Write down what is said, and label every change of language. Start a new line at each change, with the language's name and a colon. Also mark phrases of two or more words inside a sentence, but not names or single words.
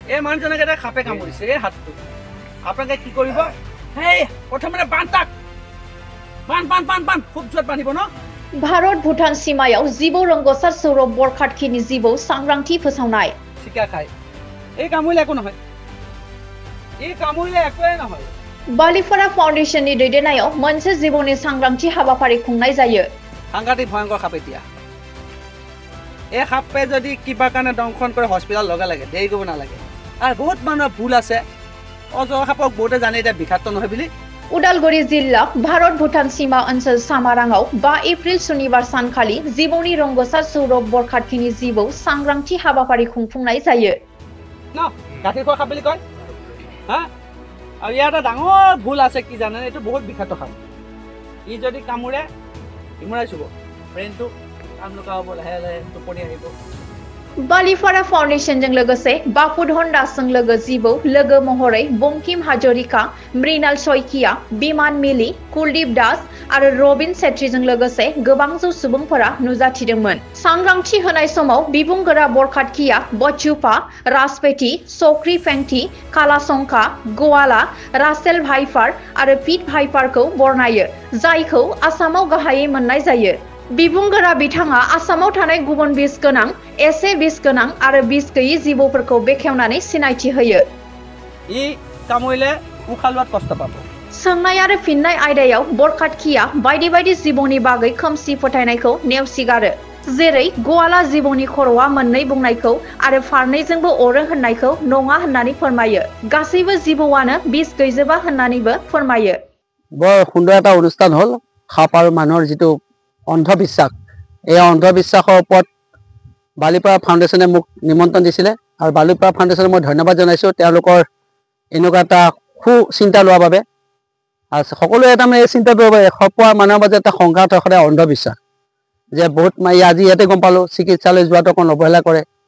Assamese: এই মানুহজনক এটা সাপে কামুৰিছে এই হাতটো আপোনালোকে কি কৰিব হেই প্ৰথমতে বান্ধ তাক বান্ধ খুব জোৰত বান্ধিব ন
Bodo: भारत भूटान सीमायाव जिबौ रोंग'सार सौरभ बरखातखिनि जिबौ सांग्रांथि फोसावनाय
Assamese: চিকা খাই এই কামুৰিলে একো নহয় এই কামুৰিলে একোৱে নহয়
Bodo: बालिफारा फाउन्डेशननि दैदेननायाव मोनसे जिबौनि सांग्रांथि हाबाफारि खुंनाय जायो
Assamese: সাংঘাতিক ভয়ংকৰ সাপ এতিয়া এই সাপে যদি কিবা কাৰণে দংশন কৰে হস্পিটেল লগে লাগে দেৰি কৰিব নালাগে আৰু বহুত মানুহৰ ভুল আছে অজগৰ সাপক বহুতে জানে এতিয়া বিষাক্ত নহয় বুলি
Bodo: उदालगुरि जिल्ला भारत भूटान सीमा ओनसोल सामारांआव 5 एप्रिल शनिबार सानखालि जिबौनि रोंग'सार सौरभ बरखातखिनि जिबौ सांग्रांथि हाबाफारि खुंफुंनाय जायो
Assamese: ন গাখীৰ খোৱা সাপ বুলি কয় হা আৰু ইয়াৰ এটা ডাঙৰ ভুল আছে কি জানে এইটো বহুত বিষাক্ত সাপ ই যদি কামুৰে ইমৰাই চুব ব্ৰেইনটো কাম নকৰা হ'ব লাহে লাহে টোপনি আহিব
Bodo: बालिफारा फाउन्डेशनजों लोगोसे बापुधन दासजों लोगो जिबौ लोगो महरै बंकिम हाजरिका मृणाल शइकिया बिमान मिलि कुलदीप दास आरो रबिन सेत्रीजों लोगोसे गोबां जौ सुबुंफोरा नुजाथिदोंमोन सांग्रांथि होनाय समाव बिबुंगोरा बरखातखिया बचुपा राजपेटी चक्री फेंटी कालासंखा गोवाला रासेल भाइपार आरो पिट भाइपारखौ बरनायो जायखौ आसामाव गाहायै मोननाय जायो बिबुंगोरा बिथाङा आसामाव थानाय गुबुन बिस गोनां एसे बिस गोनां आरो बिस गैयै जिबौफोरखौ बेखेवनानै सिनायथि होयो
Assamese: ই কামুৰিলে উশাহ লোৱাত কষ্ট পাব
Bodo: सोंनाय आरो फिननाय आयदायाव बरखातखिया बायदि बायदि जिबौनि बागै खोमसि फोथायनायखौ नेवसिगारो जेरै गवाला जिबौनि खर'आ मोननै बुंनायखौ आरो फारनैजोंबो अरो होननायखौ नङा होननानै फोरमायो गासैबो जिबौआनो बिस गैजोबा होननानैबो फोरमायो
Assamese: বৰ সুন্দৰ এটা অনুষ্ঠান হ'ল সাপ আৰু মানুহৰ যিটো অন্ধবিশ্বাস এই অন্ধবিশ্বাসৰ ওপৰত বালিপাৰা ফাউণ্ডেশ্যনে মোক নিমন্ত্ৰণ দিছিলে আৰু বালিপাৰা ফাউণ্ডেশ্যনক মই ধন্যবাদ জনাইছোঁ তেওঁলোকৰ এনেকুৱা এটা চিন্তা লোৱাৰ বাবে আৰু সকলোৱে তাৰমানে এই চিন্তাটো এসপোৱা মানুহৰ মাজত এটা সংঘাত হয় সদায় অন্ধবিশ্বাস যে বহুত আজি ইয়াতে গম পালোঁ চিকিৎসালয় যোৱাটো অকণ অৱহেলা কৰে